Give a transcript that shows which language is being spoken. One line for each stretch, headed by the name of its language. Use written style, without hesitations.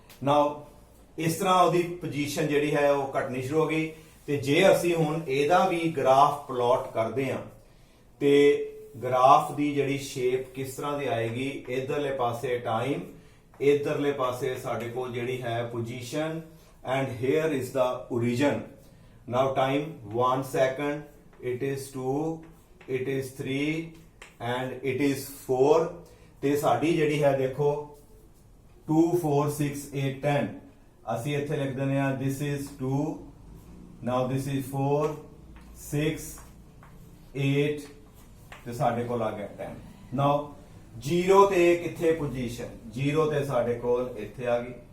Punjabi: ਨਾਓ ਇਸ ਤਰ੍ਹਾਂ ਉਹਦੀ ਪੋਜੀਸ਼ਨ ਜਿਹੜੀ ਹੈ ਉਹ ਘਟਣੀ ਸ਼ੁਰੂ ਹੋ ਗਈ। ਤੇ ਜੇ ਅਸੀਂ ਹੁਣ ਇਹਦਾ ਵੀ ਗ੍ਰਾਫ ਪਲਾਟ ਕਰਦੇ ਹਾਂ ਤੇ ਗ੍ਰਾਫ ਦੀ ਜਿਹੜੀ ਸ਼ੇਪ ਕਿਸ ਤਰ੍ਹਾਂ ਦੀ ਆਏਗੀ, ਇਧਰਲੇ ਪਾਸੇ ਟਾਈਮ, ਇਧਰਲੇ ਪਾਸੇ ਸਾਡੇ ਕੋਲ ਜਿਹੜੀ ਹੈ position,
English: And here is the origin। Now time 1 second, it is 2, it is 3 and it is 4।
Punjabi: ਤੇ ਸਾਡੀ ਜਿਹੜੀ ਹੈ ਦੇਖੋ 2 4 6 8 10, ਅਸੀਂ ਇੱਥੇ ਲਿਖ ਦਿੰਦੇ ਆ
English: this is 2, now this is 4 6 8
Punjabi: ਤੇ ਸਾਡੇ ਕੋਲ ਆ ਗਿਆ 10। now 0 ਤੇ ਕਿੱਥੇ ਪੋਜੀਸ਼ਨ, 0 ਤੇ ਸਾਡੇ ਕੋਲ ਇੱਥੇ ਆ ਗਈ।